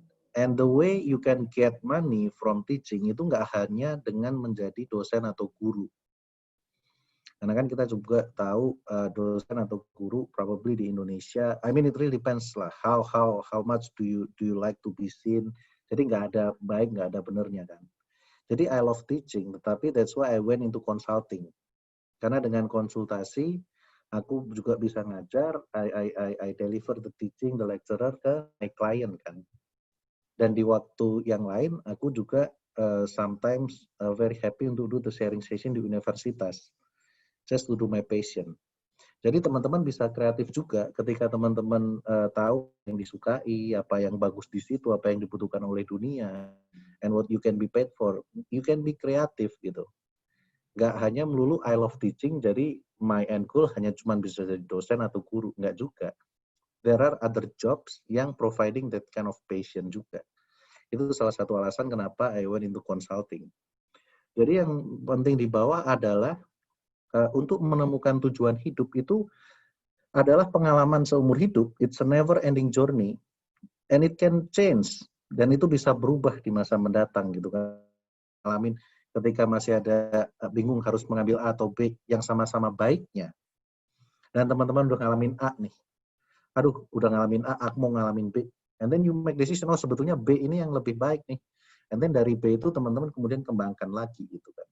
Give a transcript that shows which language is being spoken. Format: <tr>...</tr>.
<en>And the way you can get money from teaching</en> <id>itu nggak hanya dengan menjadi dosen atau guru. Karena kan kita juga tahu dosen atau guru</id> <en>probably</en> <id>di Indonesia,</id> <en>I mean it really depends</en> <id>lah</id> <en>how much do you like to be seen.</en> <id>Jadi nggak ada baik, nggak ada benernya kan. Jadi</id> <en>I love teaching,</en> <id>tetapi</id> <en>that's why I went into consulting.</en> <id>Karena dengan konsultasi, aku juga bisa ngajar,</id> <en>I deliver the teaching, the lecturer</en> <id>ke</id> <en>my client</en> <id>kan. Dan di waktu yang lain, aku juga</id> <en>sometimes very happy</en> <id>untuk</id> <en>do the sharing session</en> <id>di universitas.</id> <en>Just to do my passion.</en> <id>Jadi teman-teman bisa kreatif juga ketika teman-teman tahu yang disukai, apa yang bagus di situ, apa yang dibutuhkan oleh dunia,</id> <en>and what you can be paid for. You can be</en> <id>kreatif gitu. Nggak hanya melulu</id> <en>I love teaching,</en> <id>jadi</id> <en>my end goal</en> <id>hanya cuma bisa jadi dosen atau guru. Nggak juga.</id> <en>There are other jobs</en> <id>yang</id> <en>providing that kind of passion</en> <id>juga. Itu salah satu alasan kenapa</id> <en>I went into consulting.</en> <id>Jadi yang penting di bawah adalah untuk menemukan tujuan hidup itu adalah pengalaman seumur hidup.</id> <en>It's a never-ending journey, and it can change.</en> <id>Dan itu bisa berubah di masa mendatang gitu kan. Alamin ketika masih ada bingung harus mengambil A atau B yang sama-sama baiknya. Dan teman-teman udah ngalamin A nih. Aduh, udah ngalamin A, aku mau ngalamin B.</id> <en>And then you make decision,</en> <id>oh sebetulnya B ini yang lebih baik nih.</id> <en>And then</en> <id>dari B itu teman-teman kemudian kembangkan lagi gitu kan.</id>